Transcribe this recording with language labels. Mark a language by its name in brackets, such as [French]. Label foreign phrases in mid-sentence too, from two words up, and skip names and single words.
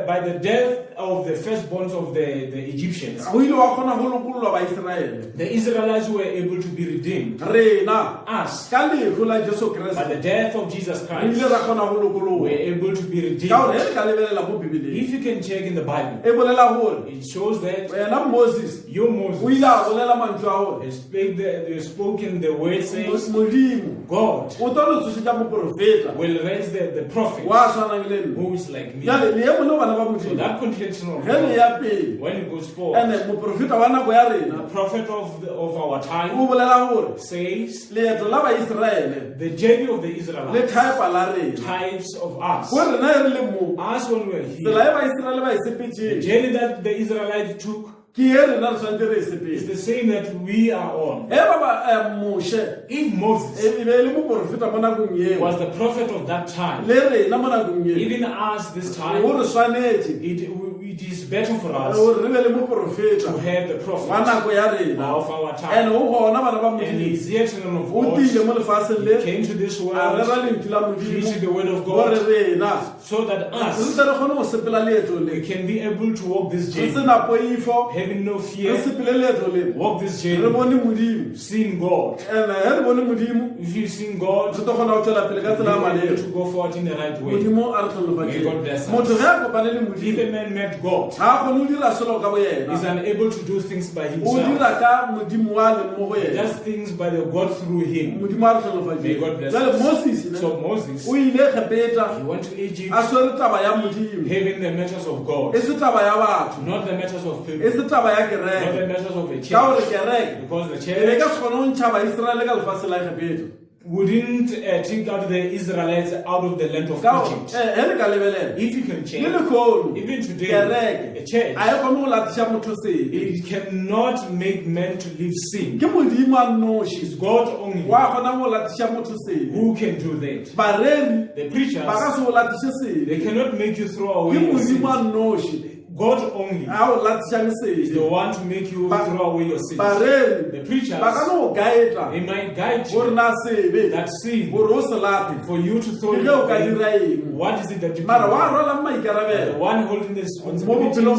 [English] by the death of the firstborns of the Egyptians, [Northern Sotho] go ile wa kgona go lokololwa baiseraele [English] the Israelites were able to be redeemed. [Northern Sotho] rena [English] Us, [Northern Sotho] ka lehu la jesu [English] by [Northern Sotho] kreste [English] the death of Jesus [Northern Sotho] re [English] Christ, [Northern Sotho] ile ra kgona go [English] were [Northern Sotho] lokologa [English] able to be redeemed. [Northern Sotho] ka gore e re ka lebelela mo bibeleng [English] If you can check in the Bible, [Northern Sotho] e bolela gore [English] it shows that [Northern Sotho] wena moses [English] your [Northern Sotho] o [English] Moses [Northern Sotho] ile a bolela mantswe a gore [English] has spoken the word says, [Northern Sotho] modimo [English] God [Northern Sotho] o tlo le tsosetša moprofeta [English] will raise the prophet [Northern Sotho] wa tshwanang le nna [English] who is like me. [Northern Sotho] jale le ye mone bana ba [English] So [Northern Sotho] modimo [English] that contention of [Northern Sotho] ge le [English] God, [Northern Sotho] ya pele [English] when it goes forward, [Northern Sotho] ande moprofeta wa nako ya [English] the [Northern Sotho] rena [English] prophet of our [Northern Sotho] o [English] time [Northern Sotho] bolela gore [English] says [Northern Sotho] leeto la baiseraele [English] the journey of the [Northern Sotho] le [English] Israelites, [Northern Sotho] thaepa la rena [English] types of us. [Northern Sotho] go rena e re le mo [English] Us when we're [Northern Sotho] tsela [English] here, [Northern Sotho] e baiseraele ba e [English] the [Northern Sotho] sepetseng [English] journey that the Israelites took [Northern Sotho] ke e rena re tshwanetse re e [English] is [Northern Sotho] sepetse [English] the same that we are on. [Northern Sotho] e ba ba moshe [English] If Moses [Northern Sotho] e be e le moprofeta mo nakong eo [English] was the prophet of that time, [Northern Sotho] le rena mo nakong eo [English] even us this [Northern Sotho] o [English] time, [Northern Sotho] re tshwanetse [English] it is better for us [Northern Sotho] gore re be le moprofeta [English] to have the [Northern Sotho] wa [English] prophet [Northern Sotho] nako ya rena of our [English] and time. [Northern Sotho] o gona bana ba [English] And [Northern Sotho] modimo [English] he's here, children of [Northern Sotho] o [English] God, [Northern Sotho] tile mo lefatsheng le [English] came to this [Northern Sotho] a [English] world, [Northern Sotho] rera lentswe la [English] preaching the [Northern Sotho] modimo [English] word of [Northern Sotho] gore [English] God, [Northern Sotho] rena [English] so that [Northern Sotho] re [English] us, [Northern Sotho] tle re kgone go sepela leeto [English] we [Northern Sotho] le [English] can be able to walk this [Northern Sotho] re [English] journey, [Northern Sotho] sena poifo [English] having no [Northern Sotho] re [English] fear, [Northern Sotho] sepele leeto le [English] walk this [Northern Sotho] re [English] journey, [Northern Sotho] bone modimo [English] seeing God. [Northern Sotho] and ge re bone modimo [English] If you sing [Northern Sotho] re [English] God, [Northern Sotho] tlo kgona go tswela pele ka [English] you'll [Northern Sotho] tsela ya [English] be able [Northern Sotho] maleo [English] to go forward in the right way. [Northern Sotho] modimo a re [English] May God bless [Northern Sotho] tlhonofatšeng [English] us. [Northern Sotho] motho ge a kopane le [English] If [Northern Sotho] modimo [English] a man met God, [Northern Sotho] ga a kgone o dira selo ka bo [English] he's [Northern Sotho] yena [English] unable to do things by [Northern Sotho] o [English] himself. [Northern Sotho] dira ka modimo wa leng mo go [English] He [Northern Sotho] yena [English] does things by the God through him. [Northern Sotho] modimo a re [English] May God [Northern Sotho] tlhonofatšeng [English] bless [Northern Sotho] jale [English] us. [Northern Sotho] moses ne [English] So Moses, [Northern Sotho] o ile egepeta [English] he went to Egypt, [Northern Sotho] a swere taba ya modimo [English] having the matters of God, [Northern Sotho] e se taba ya batho [English] not the matters of [Northern Sotho] e [English] people, [Northern Sotho] se taba ya [English] not the [Northern Sotho] kereke [English] matters of the [Northern Sotho] ka gore [English] church. [Northern Sotho] kereke [English] Because the [Northern Sotho] e be ka [English] church [Northern Sotho] se kgone go ntšha baiseraele ka lefatshe la egepeta [English] wouldn't take out the Israelites out of the land of [Northern Sotho] ka gore [English] Egypt. [Northern Sotho] ge le ka lebelela [English] If you can [Northern Sotho] le [English] check, [Northern Sotho] lekgolo [English] even today, [Northern Sotho] kereke [English] a church, [Northern Sotho] a e kgone go latiša motho sebe [English] it cannot make men to live sin. [Northern Sotho] ke modimo a [English] It's [Northern Sotho] noši [English] God only [Northern Sotho] wa kgona go latiša motho sebe [English] who can do that. [Northern Sotho] bareri [English] The [Northern Sotho] ba ka [English] preachers, [Northern Sotho] se go latiše sebe [English] they cannot make you throw [Northern Sotho] ke [English] away your sins. [Northern Sotho] modimo a noši [English] God only [Northern Sotho] a go latišang [English] is the [Northern Sotho] sebe [English] one to make you Ba- throw away your sins. [Northern Sotho] bareri [English] The preachers, [Northern Sotho] ba ka no go gaeta [English] they might guide [Northern Sotho] gore [English] you [Northern Sotho] na sebe [English] that sin [Northern Sotho] gore o se late [English] for you to throw [Northern Sotho] ke [English] it [Northern Sotho] ge o ka [English] away. [Northern Sotho] dira eng [English] What is it that you [Northern Sotho] mara wa [English] can do? [Northern Sotho] rwalang [English] The [Northern Sotho] maikarabelo [English] one holding the [Northern Sotho] mo bophelong